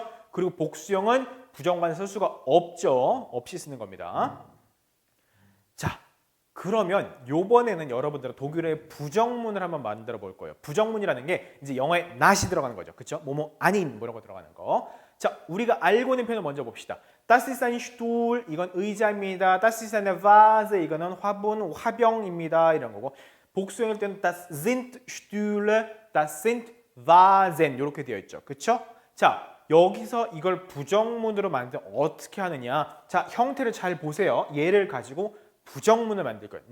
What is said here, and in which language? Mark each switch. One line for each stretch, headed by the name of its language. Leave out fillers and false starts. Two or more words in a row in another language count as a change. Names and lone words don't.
Korean: 그리고 복수형은 부정관사 쓸 수가 없죠. 없이 쓰는 겁니다. 자, 그러면 요번에는 여러분들은 독일어의 부정문을 한번 만들어 볼 거예요. 부정문이라는 게 이제 영어에 not이 들어가는 거죠. 그쵸? 뭐뭐 아닌 뭐 이런 거 들어가는 거. 자, 우리가 알고 있는 표현을 먼저 봅시다.
German: Das ist ein Stuhl,
Korean: 이건 의자입니다.
German: Das ist eine Vase,
Korean: 이거는 화분, 화병입니다. 이런 거고. 복수형일 때는
German: Das sind Stühle, Das sind Vasen
Korean: 이렇게 되어 있죠. 그쵸? 자, 여기서 이걸 부정문으로 만들면 어떻게 하느냐. 자, 형태를 잘 보세요. 얘를 가지고 부정문을 만들 거예요.